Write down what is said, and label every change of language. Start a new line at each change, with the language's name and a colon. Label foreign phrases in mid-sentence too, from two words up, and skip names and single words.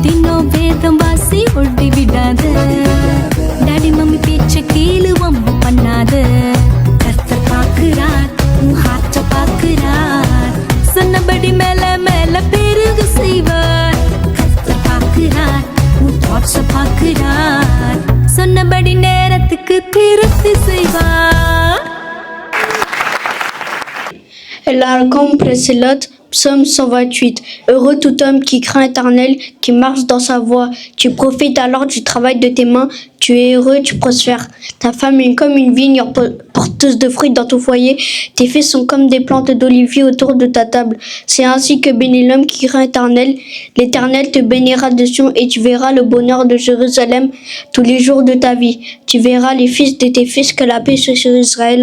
Tamil: தினம் வேதம் வாசி ஒட்டி விடாத
English: daddy mummy
Tamil: பேச்ச கேளு வம்பு பண்ணாத கர்த்தர் பார்க்கிறார் உன் ஹார்ட்ட பார்க்கிறார் சொன்னபடி மேல மேல பெருகு செய்வார் கர்த்தர் பார்க்கிறார் உன் தாட்ஸ பார்க்கிறார் சொன்னபடி நேரத்துக்கு திருப்தி செய்வார்.
French: L'archange précédente, psaume 128. Heureux tout homme qui craint l'Éternel, qui marche dans sa voie. Tu profites alors du travail de tes mains. Tu es heureux, tu prospères. Ta femme est comme une vigne porteuse de fruits dans ton foyer. Tes fils sont comme des plantes d'olivier autour de ta table. C'est ainsi que bénit l'homme qui craint l'Éternel. L'Éternel te bénira de Sion et tu verras le bonheur de Jérusalem tous les jours de ta vie. Tu verras les fils de tes fils, que la paix soit sur Israël.